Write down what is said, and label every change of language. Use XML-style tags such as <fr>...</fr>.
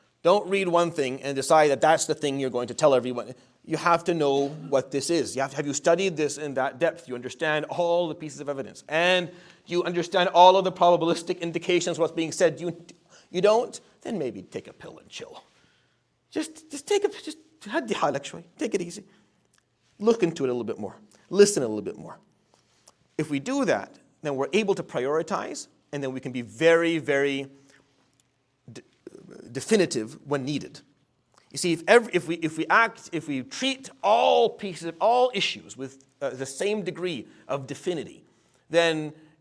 <en>Don't read one thing and decide that that's the thing you're going to tell everyone. You have to know what this is. Have you studied this in that depth? You understand all the pieces of evidence. And you understand all of the probabilistic indications of what's being said. You don't? Then maybe take a pill and chill.</en> <ar>Just هدي حالك شوي.</ar> <en>Take it easy. Look into it a little bit more. Listen a little bit more. If we do that, then we're able to prioritize, and then we can be very, very definitive when needed. You see, if we treat all issues with the same degree of definity, then</en>